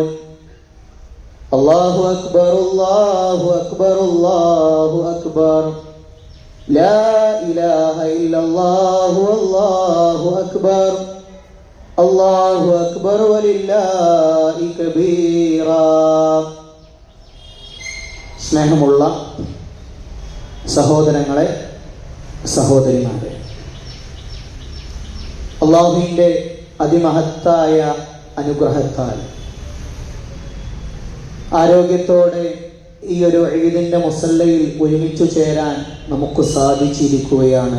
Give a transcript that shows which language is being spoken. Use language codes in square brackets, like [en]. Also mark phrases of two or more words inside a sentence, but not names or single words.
[ar] الله أكبر الله أكبر الله أكبر لا إله إلا الله والله أكبر الله أكبر ولله كبيرا. [ml] സ്നേഹമുള്ള സഹോദരങ്ങളെ, സഹോദരിമാരെ, അല്ലാഹുവിന്റെ അതിമഹത്തായ അനുഗ്രഹത്താൽ ആരോഗ്യത്തോടെ ഈ ഒരു ഈദിന്റെ മുസല്ലയിൽ ഒരുമിച്ചു ചേരാൻ നമുക്ക് സാധിച്ചിരിക്കുകയാണ്.